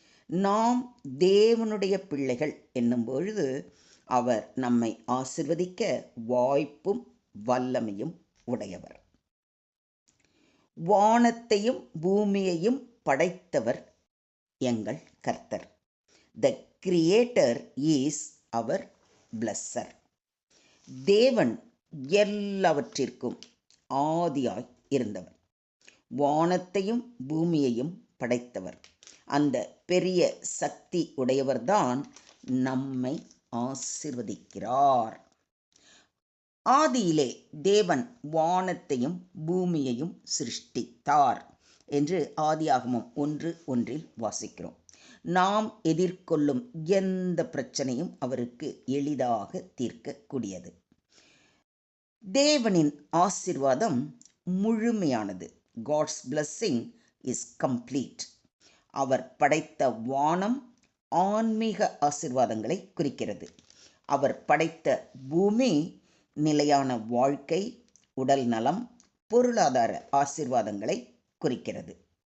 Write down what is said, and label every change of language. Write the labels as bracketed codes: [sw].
[ta] நாம் தேவனுடைய பிள்ளைகள் என்னும் பொழுது அவர் நம்மை ஆசிர்வதிக்க வாய்ப்பும் வல்லமையும் உடையவர். வானத்தையும் பூமியையும் படைத்தவர் எங்கள் கர்த்தர். [en] The Creator is our blesser. [ta] தேவன் எல்லாவற்றிற்கும் ஆதியாய் இருந்தவர். வானத்தையும் பூமியையும் படைத்தவர். அந்த பெரிய சக்தி உடையவர்தான் நம்மை ஆசிர்வதிக்கிறார். ஆதியிலே தேவன் வானத்தையும் பூமியையும் சிருஷ்டித்தார் என்று ஆதியாகமம் 1:1 வாசிக்கிறோம். நாம் எதிர்கொள்ளும் எந்த பிரச்சனையும் அவருக்கு எளிதாக தீர்க்கக்கூடியது. தேவனின் ஆசீர்வாதம் முழுமையானது. [en] God's blessing is complete. [ta] அவர் படைத்த வானம் ஆன்மீக ஆசீர்வாதங்களை குறிக்கிறது. அவர் படைத்த பூமி நிலையான வாழ்க்கை, உடல் நலம், பொருளாதார ஆசீர்வாதங்களை குறிக்கிறது.